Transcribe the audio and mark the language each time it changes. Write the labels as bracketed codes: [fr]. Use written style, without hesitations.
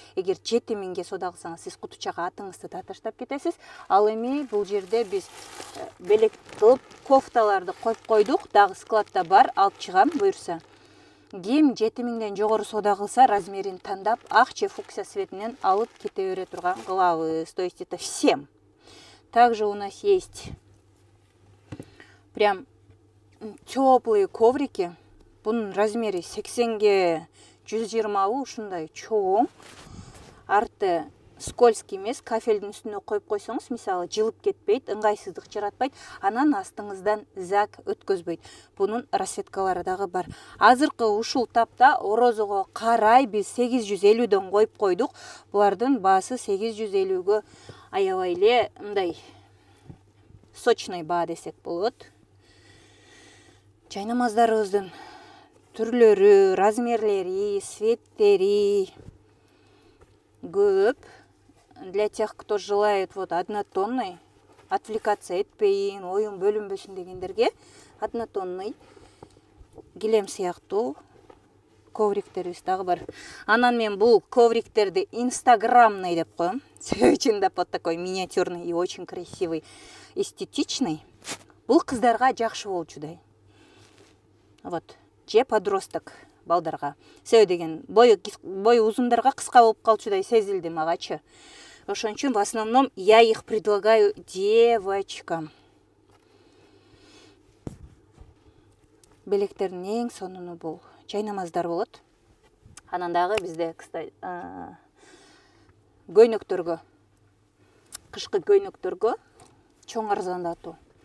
[ky] Эгер 7000 соода кылсаңыз сиз кутучага атыңызды да таштап кетесиз. Ал эми бул жерде биз белек кылып кофталарды коюп койдук, дагы складда бар, алып чыгам буюрса. Ким 7000ден жогору соода кылса, размерин тандап, ак же фуксия цветинен алып кете бере турган кылабыз. [ru] То есть это всем. Также у нас есть прям теплые коврики. [ky] Бунун размери 80ге 120 ушундай чоң. Арты скользкий эмес, кафелдин үстүнө коюп койсоңуз, мисалы, жылып кетпейт, ыңгайсыздык жаратпайт, анан астыңыздан зак өткөзбөйт. Бунун расцветкалары дагы бар. Азыркы ушул тапта орозого карай биз 850дөн коюп койдук. Булардын баасы 850гө аябай эле мындай сочный баа десек болот. Жайнамаздарыбыздын түрлөрү, размерлери, цветтери көп. [ru] Для тех, кто желает вот однотонный, [ky] отвлекаться этпейин, оюн бөлүнбөсүн дегендерге однотонный килем сыяктуу ковриктерибиз дагы бар. Анан мен бул ковриктерди инстаграмный деп коем. Чындап [ru] вот такой миниатюрный и очень красивый, эстетичный. [ky] Бул кыздарга жакшы болчудай. Вот, же подросток балдарга. Себеби деген бою узундарга кыска болуп калчудай сезилди магачы. Ошон үчүн [ru] в основном я их предлагаю девочкам. [ky] Белектердин эң сонуну бул жайнамаздар болот. Анан дагы бизде, кстати, көйнөктөргө, кышкы көйнөктөргө чоң арзандатуу.